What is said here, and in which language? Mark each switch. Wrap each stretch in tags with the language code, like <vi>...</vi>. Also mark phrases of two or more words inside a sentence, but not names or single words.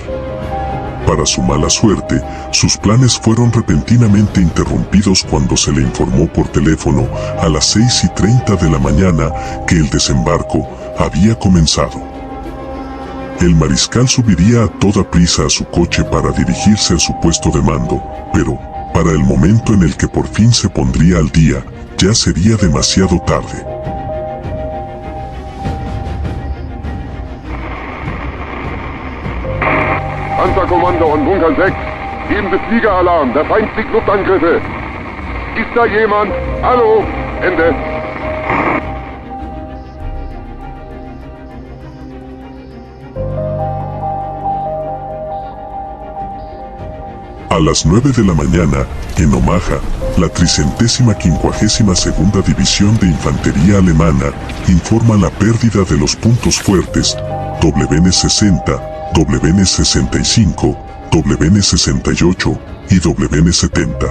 <es>Para su mala suerte, sus planes fueron repentinamente interrumpidos cuando se le informó por teléfono a las 6:30 de la mañana que el desembarco había comenzado. El mariscal subiría a toda prisa a su coche para dirigirse a su puesto de mando, pero, para el momento en el que por fin se pondría al día, ya sería demasiado tarde.</es> <de>Panzerkommando und Bunker 6, geben Sie Fliegeralarm, der Feind fliegt Luftangriffe. Ist da jemand? Hallo? Ende.</de> <es>A las 9 de la mañana, en Omaha, la 352ª División de Infantería Alemana informa la pérdida de los puntos fuertes WN-60, WN-65, WN-68 y WN-70.</es>